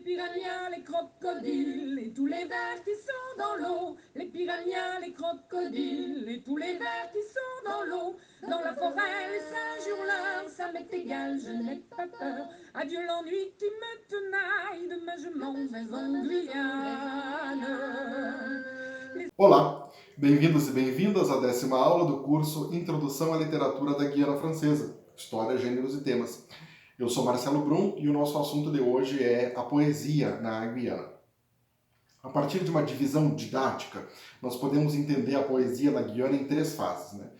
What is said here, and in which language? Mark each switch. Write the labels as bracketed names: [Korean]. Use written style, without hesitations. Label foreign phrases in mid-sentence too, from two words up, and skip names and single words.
[French] piranhas, les crocodiles et tous les vers qui sont dans l'eau. Les piranhas, les crocodiles et tous les vers qui sont dans l'eau. Dans la forêt, les singes hurleurs, ça m'est égal, je n'ai pas peur. Adieu l'ennui qui me tenaille, demain je m'en vais en Guyane. [Portuguese] Olá, bem-vindos e bem-vindas à 10ª aula do curso Introdução à Literatura da Guiana Francesa, História, Gêneros e Temas. Eu sou Marcelo Brum e o nosso assunto de hoje é a poesia na Guiana. A partir de uma divisão didática, nós podemos entender a poesia na Guiana em 3 fases, né?